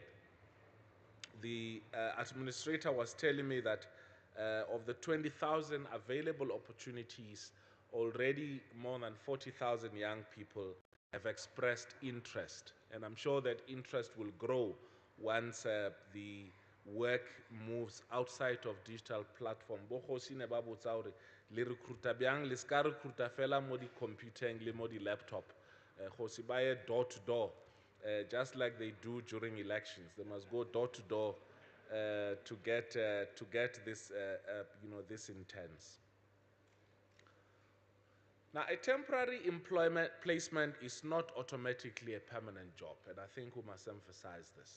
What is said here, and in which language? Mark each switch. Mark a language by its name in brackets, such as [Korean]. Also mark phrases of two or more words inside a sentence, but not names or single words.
[English] The administrator was telling me that of the 20,000 available opportunities, already more than 40,000 young people have expressed interest. And I'm sure that interest will grow once the work moves outside of digital platform. [Northern Sotho] Bo kgosi ne ba botsa hore le recruiter bjang le ska recruiter fela mo di computing le mo di laptop. Kgosi ba ye [English] door to door, just like they do during elections. They must go door to door to get this this intense. Now, a temporary employment placement is not automatically a permanent job, and I think we must emphasize this.